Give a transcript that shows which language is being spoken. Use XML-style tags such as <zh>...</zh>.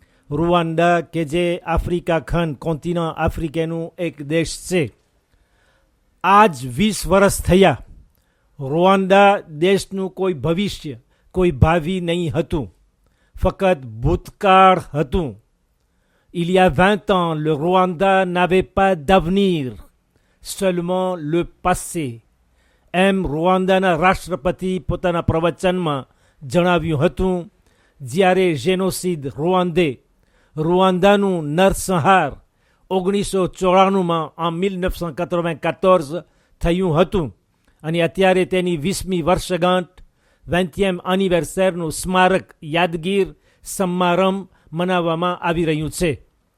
<gu>રૂવાંડા કે જે આફ્રિકા ખંડ કોન્ટિનન્ટ આફ્રિકાનું એક દેશ છે. આજ 20 વર્ષ થયા. રૂવાંડા દેશનું કોઈ ભવિષ્ય, કોઈ ભાવિ નહીં હતું, ફક્ત ભૂતકાળ હતું.</gu> <fr>Il y a 20 ans, le Rwanda n'avait pas d'avenir, seulement le passé.</fr> <gu>એમ રૂવાંડાના રાષ્ટ્રપતિ પોતાના પ્રવચનમાં જણાવ્યું હતું. જ્યારે જેનોસિડ રૂવાંદાનું નરસંહાર 1994માં</gu> <fr>en 1994</fr> <gu>થયું હતું અને અત્યારે તેની 20મી વર્ષગાંઠ 20e એનિવર્સરીનું સ્મારક યાદગીર સમારંભ મનાવવામાં આવી રહ્યું છે.</gu>